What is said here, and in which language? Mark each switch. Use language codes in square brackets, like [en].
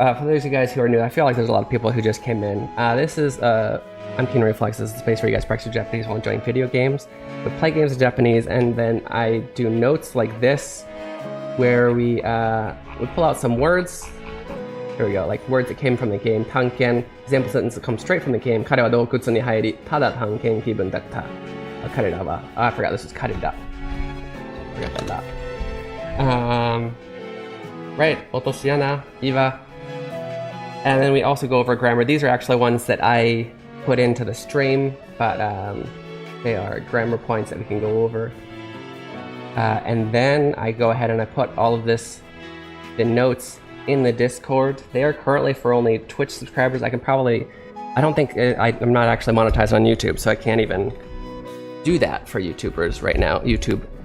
[en] For those of you guys who are new, I feel like there's a lot of people who just came in. This is, I'm Keen Reflex. This is the space where you guys practice Japanese while enjoying video games. We play games in Japanese, and then I do notes like this, where we pull out some words. Here we go, like words that came from the game. Tanken, example sentence that comes straight from the game. [ja] 彼は洞窟に入り、ただ探検気分だった。彼らは、 [en] I forgot this was 彼ら。 Forgot that. [ja] Right, 落とし穴、岩. [en] And then we also go over grammar. These are actually ones that I put into the stream, but they are grammar points that we can go over. And then I go ahead and I put all of this, the notes, in the Discord. They are currently for only Twitch subscribers. I can probably, I don't think, I'm not actually monetized on YouTube, so I can't even do that for YouTubers right now, YouTube.